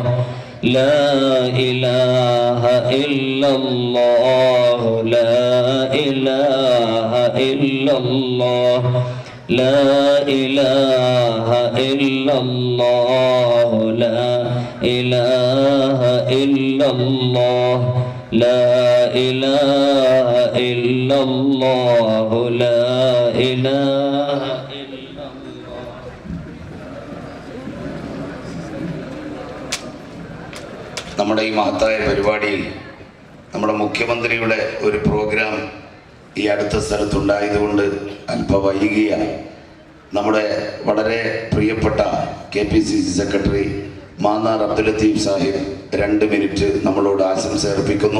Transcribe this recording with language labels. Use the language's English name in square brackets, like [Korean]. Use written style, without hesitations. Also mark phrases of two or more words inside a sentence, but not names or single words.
[Arabic] لا إله إلا الله لا إله إلا الله لا إله إلا الله لا إله إلا الله لا إله إلا الله لا إله إلا الله. [Malayalam] നമ്മുടെ ഈ മഹത്തായ പരിപാടിയിൽ നമ്മുടെ മുഖ്യമന്ത്രിയുടെ ഒരു പ്രോഗ്രാം ഈ അടുത്ത സ്ഥലത്തുണ്ടായതുകൊണ്ട് അല്പം വൈകിയാണ്. നമ്മുടെ വളരെ പ്രിയപ്പെട്ട KPCC സെക്രട്ടറി മാന്നാർ അബ്ദുൽ ലത്തീഫ് സാഹിബ് 2 മിനിറ്റ് നമ്മളോട് ആശംസ അർപ്പിക്കുന്നു.